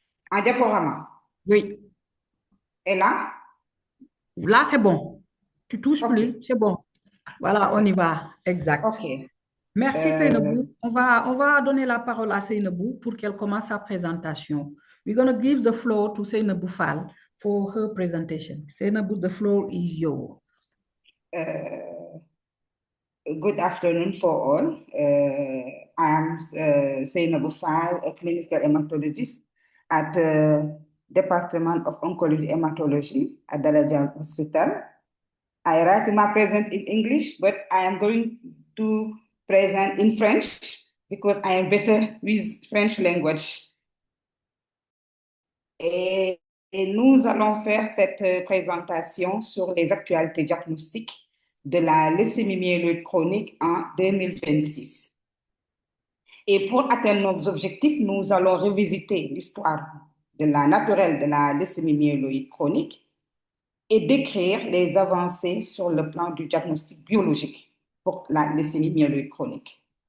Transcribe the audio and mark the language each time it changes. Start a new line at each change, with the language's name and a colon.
French: Un diaporama? Oui. Et là? Là, c'est bon. Tu touches plus, c'est bon. Voilà, on y va. Exact. OK. Merci Seynabou. On va donner la parole à Seynabou pour qu'elle commence sa présentation.
English: We're going to give the floor to Seynabou Fall for her presentation. Seynabou, the floor is yours. Good afternoon for all. I am Seynabou Fall, a clinical hematologist at the Department of Oncology Hematology at Dalal Hospital. I write my present in English, but I am going to present in French because I am better with French language.
French: Et nous allons faire cette présentation sur les actualités diagnostiques de la leucémie myéloïde chronique en 2026. Et pour atteindre nos objectifs, nous allons revisiter l'histoire naturelle de la leucémie myéloïde chronique et décrire les avancées sur le plan du diagnostic biologique pour la leucémie myéloïde chronique.